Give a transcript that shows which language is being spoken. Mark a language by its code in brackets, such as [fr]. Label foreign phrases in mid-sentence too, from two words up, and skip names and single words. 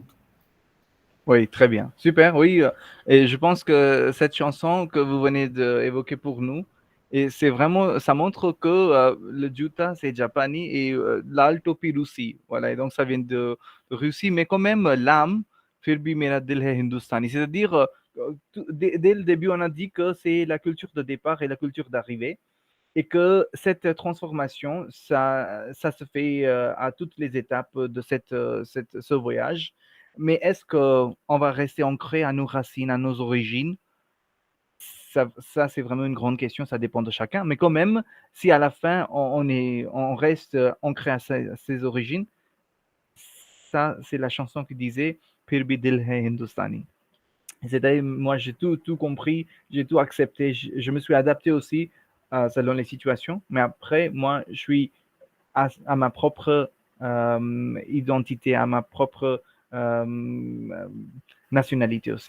[fr] Oui, très bien. Super, oui. Et je pense que cette chanson que vous venez d'évoquer pour nous, et c'est vraiment, ça montre que le Juta, c'est Japani et l'Altopi Russie. Voilà, et donc ça vient de Russie, mais quand même, l'âme, [hi] फिर भी मेरा दिल है हिंदुस्तानी. [fr] C'est-à-dire, dès le début, on a dit que c'est la culture de départ et la culture d'arrivée, et que cette transformation, ça se fait à toutes les étapes de ce voyage. Mais est-ce qu'on va rester ancré à nos racines, à nos origines? Ça, c'est vraiment une grande question, ça dépend de chacun. Mais quand même, si à la fin, on reste ancré à ses origines, ça, c'est la chanson qui disait [hi] फिर भी दिल है हिंदुस्तानी. [fr] C'est-à-dire, moi, j'ai tout compris, j'ai tout accepté. Je me suis adapté aussi selon les situations. Mais après, moi, je suis à ma propre identité, à ma propre nationalité aussi.